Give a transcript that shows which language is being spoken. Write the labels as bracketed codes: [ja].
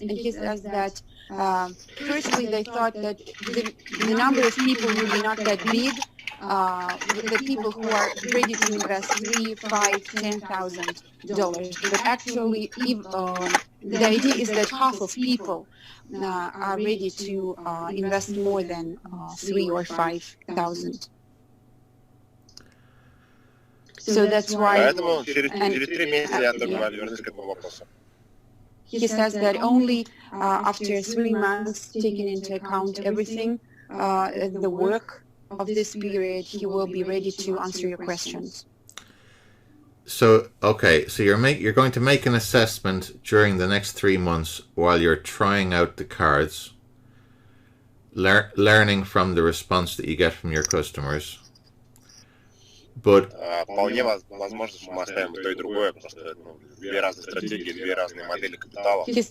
[en] And he says that firstly they thought that the number of people would be not that big, the people who are ready to invest $3,000, $5,000, $10,000. But actually the idea is that half of people are ready to invest more than $3,000 or $5,000. So that's why. [ru] Поэтому через 3 месяца я только вернусь к этому вопросу. [en] He says that only after 3 months, taking into account everything, the work of this period, he will be ready to answer your questions. So, okay, so you're going to make an assessment during the next 3 months while you're trying out the cards, learning from the response that you get from your customers. But [ru] вполне возможно, что мы оставим и то, и другое, потому что 2 разные стратегии, 2 разные модели капитала.